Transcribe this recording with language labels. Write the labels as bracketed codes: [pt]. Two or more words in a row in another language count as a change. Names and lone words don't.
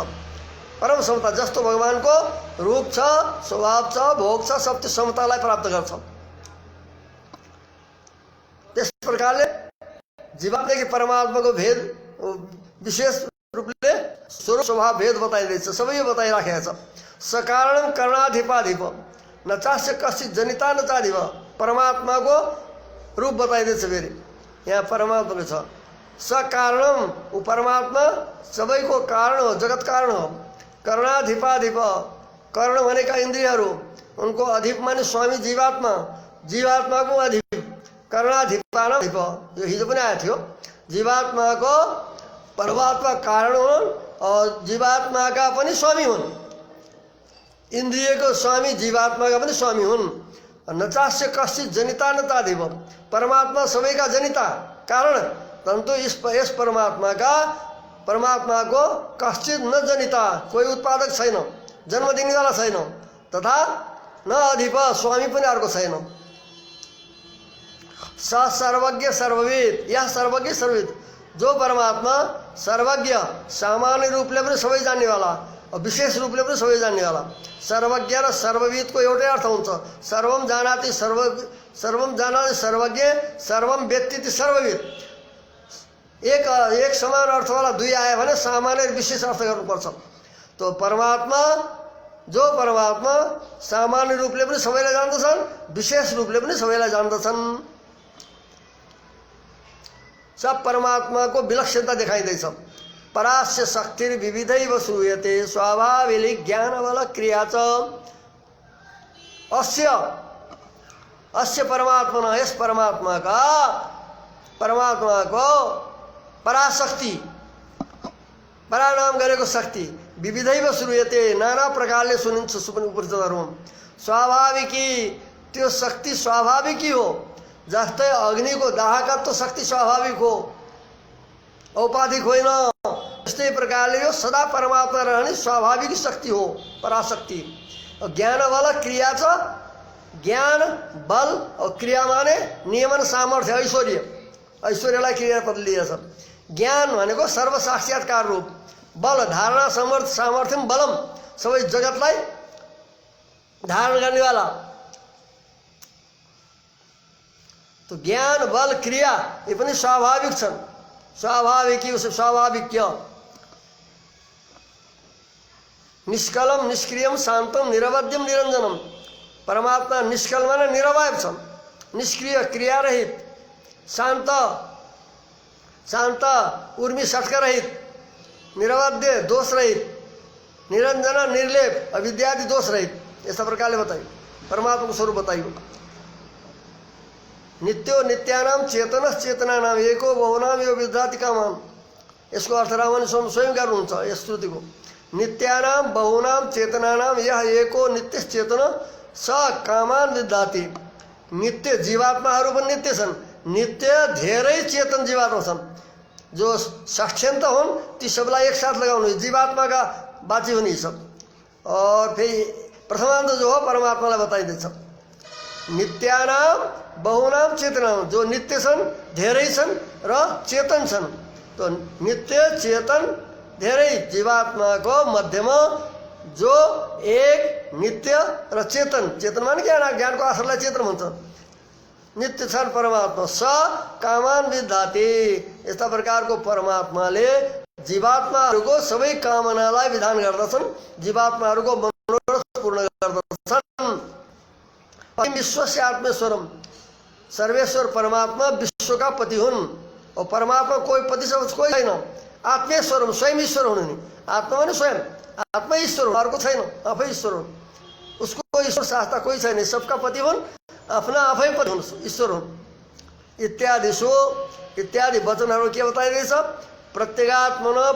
[ne] परम समता जस्तो भगवानको रूप छ, स्वभाव छ, भोग छ, सब त्यो समतालाई प्राप्त गर्छ। त्यस प्रकारले जीवात्मादेखि परमात्माको भेद विशेष रूपले स्वरूप स्वभाव भेद बताइरहेछ, सबै बताइराखेको छ। [sa] सकारणम कर्णाधिपाधिप नचास्य कश्चित जनिता नचाधिप [ne] परमात्माको रूप बताइदिएछ। फेरि यहाँ परमात्माको छ सकारणम, ऊ परमात्मा सबैको कारण हो, जगत कारण हो। कर्णाधिपाधिप कर्ण भनेका इन्द्रियहरू, उनको अधिप माने स्वामी जीवात्मा, जीवात्माको अधिप कर्णाधिपाधिप। यो हिजो पनि आएको थियो। जीवात्माको परमात्मा कारण हुन् और जीवात्माका पनि स्वामी हुन्। इन्द्रियको स्वामी जीवात्माका पनि स्वामी हुन्। [sa] नचास्य कश्चित जनिता नचाधिप [ne] परमात्मा सबैका जनिता कारण, परन्तु यस परमात्माको [sa] कश्चित न जनिता, [ne] कोही उत्पादक छैन, जन्म दिनेवाला छैन, तथा न अधिप स्वामी पनि अर्को छैन। [sa] स सर्वज्ञ सर्वविद, [ne] यह सर्वज्ञ सर्वविद जो परमात्मा सर्वज्ञ सामान्य रूपले पनि सबै जान्नेवाला और विशेष रूपले पनि सबै जान्नेवाला। सर्वज्ञ र सर्वविदको एउटै अर्थ हुन्छ। [sa] सर्वम जानाति सर्वज्ञ, सर्वम वेत्ति सर्वविद। [ne] एक समान अर्थ वाला दुई आयो भने सामान्य विशेष अर्थ गर्नुपर्छ। तो परमात्मा जो परमात्मा सामान्य रूपले पनि सबैलाई जान्दछन्, विशेष रूपले पनि सबैलाई जान्दछन्। सब परमात्माको विलक्षणता देखाइँदैछ। [sa] परास्य शक्तिर विविधैव श्रूयते स्वाभाविक ज्ञान बल क्रिया च अस्य परमात्मा, [ne] यस परमात्माको पराशक्ति, परानाम गरेको शक्ति [sa] विविधैव श्रूयते [ne] नाना प्रकारले सुनिन्छ उपनिषदहरूमा। स्वाभाविकी, त्यो शक्ति स्वाभाविकी हो। जस्तै अग्निको दाहकत्व शक्ति स्वाभाविक हो, औपाधिक होइन। त्यस्तै प्रकारले यो सदा परमात्मा रहने स्वाभाविक शक्ति हो, पराशक्ति। ज्ञान बल क्रिया छ, ज्ञान बल और क्रिया माने नियमन सामर्थ्य ऐश्वर्य, ऐश्वर्यलाई क्रियापद लिएछ। ज्ञान भनेको सर्व साक्षात्कार रूप, बल [sa] धारणा सामर्थ्यम बलम [ne] सबै जगतलाई धारण गर्नेवाला। तो ज्ञान बल क्रिया ये पनि स्वाभाविक छन्। [sa] स्वाभाविक निष्कलम निष्क्रियम शान्तम निरवध्यम निरञ्जनम। [ne] परमात्मा निष्कल माने निरवय छन्, निष्क्रिय क्रिया रहित, शान्त उर्मी सटका रहित, निरवध्य दोष रहित, निरञ्जन निर्लेप अविद्यादि दोष रहित। यस्ता प्रकारले बताइयो परमात्माको स्वरूप बताइयो। [sa] नित्यो नित्यानाम चेतनस चेतनानाम एको बहुनाम यो विद्याति कामाम। [ne] यसको अर्थ रामन स्वयं गर्नुहुन्छ यस श्रुतिको। [sa] नित्यानाम बहुनाम चेतनानाम यह एको नित्य चेतन स कामान विद्याति। [ne] नित्य जीवात्माहरू पनि नित्य छन्, नित्य धेरै चेतन जीवात्मा छन्। जो साक्षान्त हुन् ती सबलाई एक साथ लगाउनु जीवात्माका बाची हुने सब। और फेरि प्रथमान्त जो हो परमात्मालाई बताइदिन्छ। [sa] नित्यानाम बहुनाम चेतनाम, [ne] जो नित्य छन्, धेरै छन् र चेतन छन्। तो नित्य चेतन धेरै जीवात्माको मध्यमा जो एक नित्य र चेतन, चेतन माने ज्ञानको आश्रयलाई चेतन भन्छ, नित्य छन् परमात्मा। [sa] स कामान विद्याति। [ne] यस्ता प्रकारको परमात्माले जीवात्माहरूको सबै कामनालाई विधान गर्दछन्, जीवात्माहरूको मनोरथ पूर्ण गर्दछन्। [sa] विश्व से आत्मेश्वरम, [ne] सर्वेश्वर परमात्मा विश्व का पति हुन्। और परमात्मा कोई पति सब कोही छैन। आत्मेश्वरम स्वयं ईश्वर हुनु नि। आत्मा भने स्वयं, आत्मा ईश्वर हो, अर्को छैन, आफै ईश्वर हुन्। उसको कोही ईश्वर शास्त्र कोही छैन, सबका पति हुन्, आफ्ना आफै पति हुन्, ईश्वर हुन्। इत्यादि वचनहरू के बताइरहेछ?